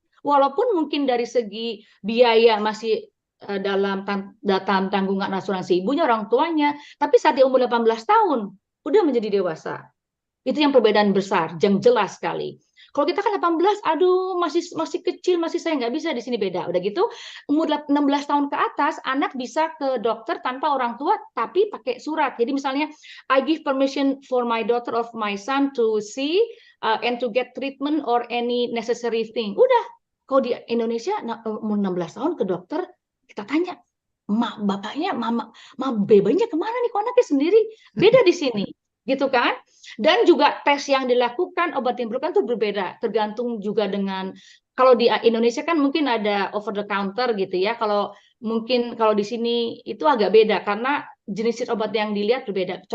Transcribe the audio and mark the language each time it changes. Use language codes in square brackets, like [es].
[id] Walaupun mungkin dari segi biaya masih dalam tanggungan asuransi ibunya, orang tuanya, tapi saat dia umur 18 tahun udah menjadi dewasa. Itu yang perbedaan besar, yang jelas sekali. Kalau kita kan 18, aduh masih kecil, masih saya nggak bisa, di sini beda. Udah gitu, umur 16 tahun ke atas, anak bisa ke dokter tanpa orang tua, tapi pakai surat. Jadi misalnya, [en] I give permission for my daughter of my son to see and to get treatment or any necessary thing. [id] Udah, kalau di Indonesia umur 16 tahun ke dokter, kita tanya, bapaknya, mama bebanya kemana nih, kok anaknya sendiri? Beda di sini. Gitu kan? Dan juga tes yang dilakukan, obat yang diberikan itu berbeda, tergantung juga dengan, kalau di Indonesia kan mungkin ada [en] over the counter [id] gitu ya, kalau mungkin kalau di sini itu agak beda karena jenis obat yang dilihat berbeda.